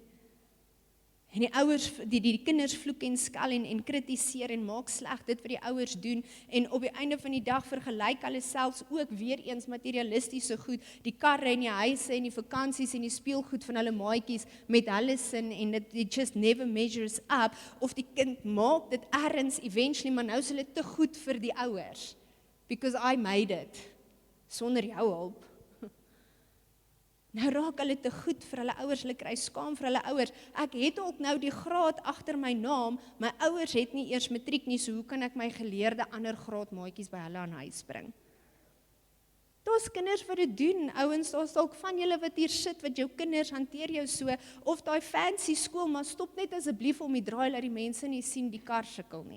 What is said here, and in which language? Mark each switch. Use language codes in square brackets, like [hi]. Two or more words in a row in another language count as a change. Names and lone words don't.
[af] En die ouers, die kinders vloek en skel en kritiseer en maak sleg dit wat die ouers doen, en op die einde van die dag vergelyk hulle selfs ook weer eens materialistiese goed, die karre en die huise en die vakansies en die speelgoed van hulle maatjies met hulle sin, en [en] it just never measures up, [af] of die kind maak dit ergens eventually, maar nou is hulle te goed vir die ouers, [en] because I made it, [af] sonder jou hulp. Nou raak hulle te goed vir hulle ouers, hulle kry skaam vir hulle ouers. Ek het ook nou die graad agter my naam, my ouers het nie eers matriek nie, so hoe kan ek my geleerde ander graadmaatjies by hulle aan huis bring? Daar's kinders wat dit doen, ouens, daar's dalk van julle wat hier sit, wat jou kinders hanteer jou so, of daai fancy skool, maar stop net asseblief om die draai, laat die mense nie sien die kar sukkel nie.